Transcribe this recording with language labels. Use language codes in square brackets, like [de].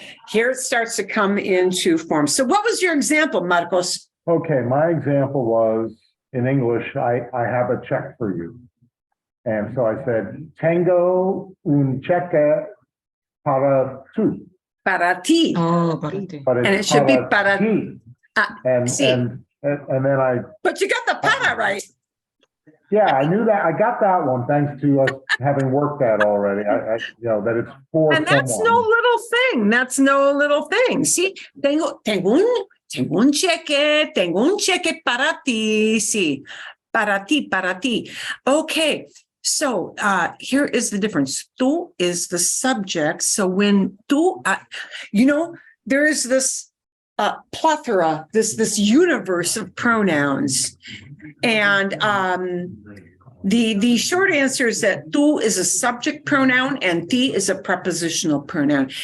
[en] Here it starts to come into form. So what was your example, Marcos? Okay, my example was in English, I have a check for you. And so I said, [es] tengo un cheque para tú. Para ti. Oh, para ti. [en] But it's And it should be para [es] ti. sí. [en] And then I. But you got the para right. Yeah, I knew that. I got that one thanks to us having worked that already. That it's for And that's someone. no little thing. That's no little thing. [es] See, tengo un cheque para ti. Sí, para ti. Okay. [en] So here is the difference. Tú is the subject. So when tú, there is this plethora, this universe of pronouns. And the short answer is that tú is a subject pronoun and ti is a prepositional pronoun.